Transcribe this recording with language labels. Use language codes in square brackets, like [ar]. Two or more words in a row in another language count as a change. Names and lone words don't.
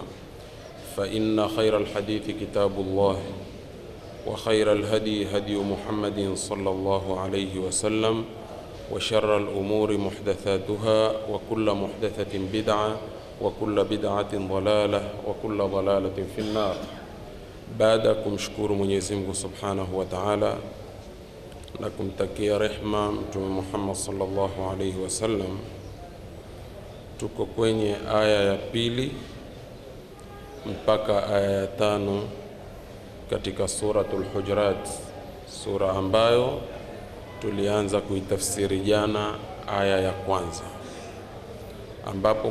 [ar] فإن خير الحديث كتاب الله وخير الهدي هدي محمد صلى الله عليه وسلم وشر الأمور محدثاتها وكل محدثة بدعة وكل بدعة ضلالة وكل ضلالة في النار. بعدكم شكور [sw] Mwenyezi Mungu [ar] سبحانه وتعالى [sw] na kumtakia rehma Mtume Muhammad [ar] صلى الله عليه وسلم. [sw] Tuko kwenye aya ya pili mpaka aya ya 5 katika suratul Hujurat, sura ambayo tulianza kuitafsiri jana aya ya kwanza, ambapo